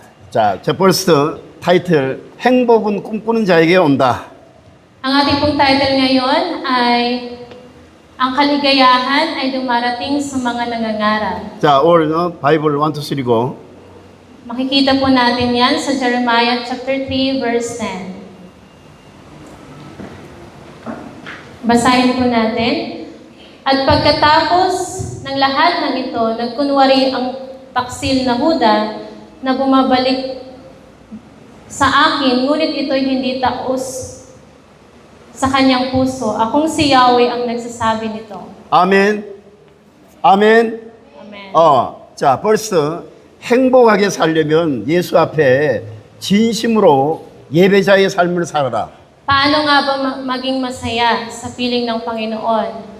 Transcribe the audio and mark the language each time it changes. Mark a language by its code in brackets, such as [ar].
[ko] 자, 첫 번째 타이틀 행복은 꿈꾸는 자에게 온다. [tl] Ang ating pong title ngayon ay ang kaligayahan ay dumarating sa mga nangangarap. [ko] 자, 올 바이블 1 2 3 고. [tl] Makikita po natin yan sa Jeremiah chapter 3 verse 10. Basahin po natin. At pagkatapos ng lahat ng ito, nagkunwari ang taksil na Huda na bumabalik sa akin, ngunit ito'y hindi taos sa kanyang puso. Akong si Yahweh ang nagsasabi nito. [ko] 아멘. [tl] Amen. [ko] 자, 벌써 행복하게 살려면 예수 앞에 진심으로 예배자의 삶을 살아라. [tl] Paano nga ba maging masaya sa piling ng Panginoon?